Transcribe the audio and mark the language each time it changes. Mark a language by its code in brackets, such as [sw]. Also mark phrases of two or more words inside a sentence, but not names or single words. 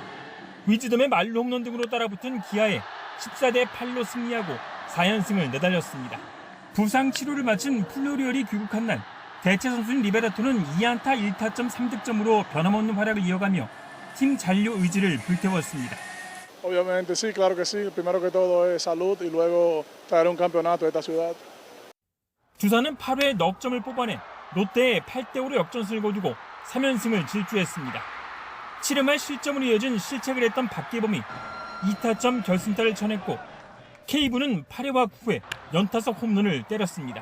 [ko] 위즈덤의 말로 홈런 등으로 따라붙은 기아에 14대 8로 승리하고 4연승을 내달렸습니다. 부상 치료를 마친 플로리얼이 귀국한 날 대체 선수인 리베라토는 2안타 1타점 3득점으로 변함없는 활약을 이어가며 팀 잔류 의지를 불태웠습니다. [es] Obviamente sí, claro que sí. Primero que todo es salud y luego traer un campeonato a esta ciudad. [ko] 두산은 8회 넉 점을 뽑아내 롯데에 8대5로 역전승을 거두고 3연승을 질주했습니다. 7회 말 실점으로 이어진 실책을 했던 박계범이 2타점 결승타를 쳐냈고 K부는 8회와 9회 연타석 홈런을 때렸습니다.